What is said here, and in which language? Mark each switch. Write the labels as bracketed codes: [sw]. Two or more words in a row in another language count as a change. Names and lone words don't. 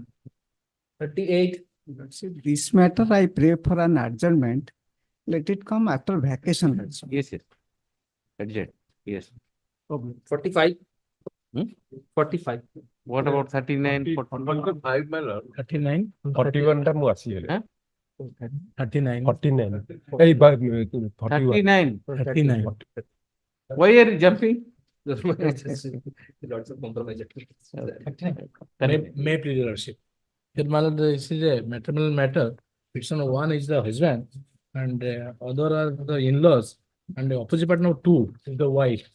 [en] 38. This matter, I pray for an adjournment. Let it come after vacation also. Yes. Adjourn. Yes. 45. 45. What about 39? 45 my lord. 39. [or] 41 ଟା ମୁଁ ଆସିଗଲି. [en] 39. 49. Hey, 39. 39. Why are you jumping? Lots of compromise. May please, Lordship. Here, my lord, this is a matrimonial matter. Petitioner 1 is the husband, and other are the in-laws, and the opposite partner 2 is the wife.